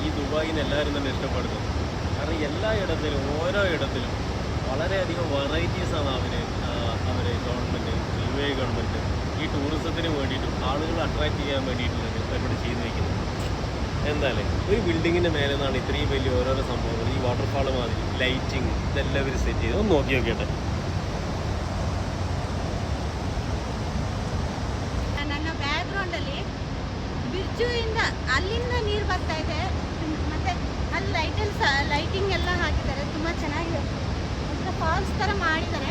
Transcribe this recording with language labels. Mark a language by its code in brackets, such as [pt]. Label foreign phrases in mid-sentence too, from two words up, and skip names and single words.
[ml] ദുബായിനെ എല്ലാവരും തന്നെ ഇഷ്ടപ്പെടുന്നത്. കാരണം എല്ലാ ഇടത്തിലും ഓരോ ഇടത്തിലും വളരെയധികം വെറൈറ്റീസാണ് അവർ ഗവൺമെൻറ് UAE ഗവൺമെൻറ് ഈ ടൂറിസത്തിന് വേണ്ടിയിട്ടും ആളുകളെ അട്രാക്റ്റ് ചെയ്യാൻ വേണ്ടിയിട്ടുള്ളത് പരിപാടി ചെയ്തു വയ്ക്കുന്നത്. എന്തായാലും ഒരു ബിൽഡിങ്ങിൻ്റെ മേലെ നിന്നാണ് ഇത്രയും വലിയ ഓരോരോ സംഭവങ്ങൾ, ഈ വാട്ടർഫാൾ മാതിരി ലൈറ്റിങ് ഇതെല്ലാം ഇവർ സെറ്റ് ചെയ്ത് ഒന്ന് നോക്കി നോക്കിയട്ടെ. [kn] ನನ್ನ ಬ್ಯಾಕ್ಗ್ರೌಂಡಲ್ಲಿ ಬಿರ್ಜುವಿಂದ ಅಲ್ಲಿಂದ ನೀರು ಬರ್ತಾ ಇದೆ. ಮತ್ತೆ ಅಲ್ಲಿ ಲೈಟಿಂಗ್ ಎಲ್ಲ ಹಾಕಿದ್ದಾರೆ, ತುಂಬ ಚೆನ್ನಾಗಿದೆ. ಮತ್ತೆ ಫಾಲ್ಸ್ ಥರ ಮಾಡಿದ್ದಾರೆ.